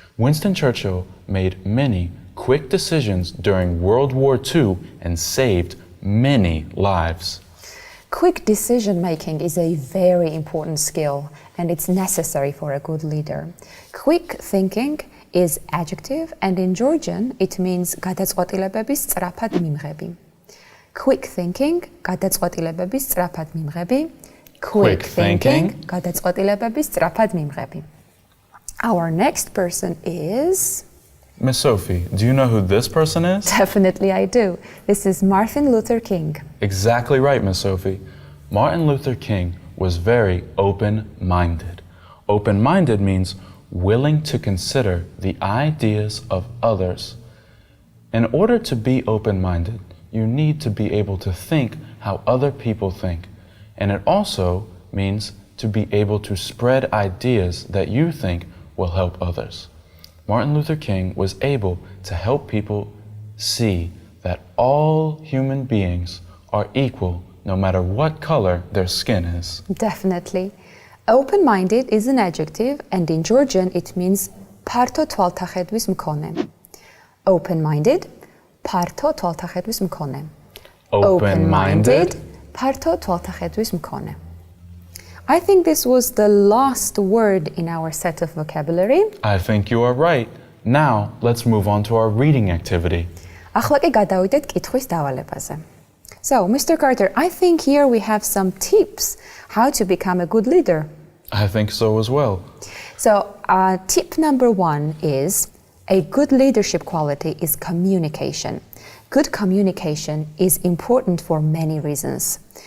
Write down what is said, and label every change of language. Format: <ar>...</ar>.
<en>Winston Churchill made many quick decisions during World War II and saved many lives. Quick decision-making is a very important skill, and it's necessary for a good leader. Quick thinking is adjective, and in Georgian it means</en> <ka>გადაწყვეტილებების სწრაფად მიმღები.</ka> <en>Quick thinking,</en> <ka>გადაწყვეტილებების სწრაფად მიმღები.</ka> <en>Quick thinking,</en> <ka>გადაწყვეტილებების სწრაფად მიმღები.</ka> <en>Our next person is... Miss Sophie, do you know who this person is? Definitely I do. This is Martin Luther King. Exactly right, Miss Sophie. Martin Luther King was very open-minded. Open-minded means willing to consider the ideas of others. In order to be open-minded, you need to be able to think how other people think. And it also means to be able to spread ideas that you think will help others. Martin Luther King was able to help people see that all human beings are equal no matter what color their skin is. Definitely. Open-minded is an adjective, and in Georgian it means</en> <ka>ფართო თვალთახედვის მქონე.</ka> <en>Open-minded,</en> <ka>ფართო თვალთახედვის მქონე. Open-minded, ფართო თვალთახედვის მქონე.</ka> <en>I think this was the last word in our set of vocabulary. I think you are right. Now, let's move on to our reading activity.</en> <ka>ახლა კი გადავიდეთ კითხვის დავალებაზე.</ka> <en>So, Mr. Carter, I think here we have some tips how to become a good leader. I think so as well. So, tip number 1 is a good leadership quality is communication. Good communication is important for many reasons.</en>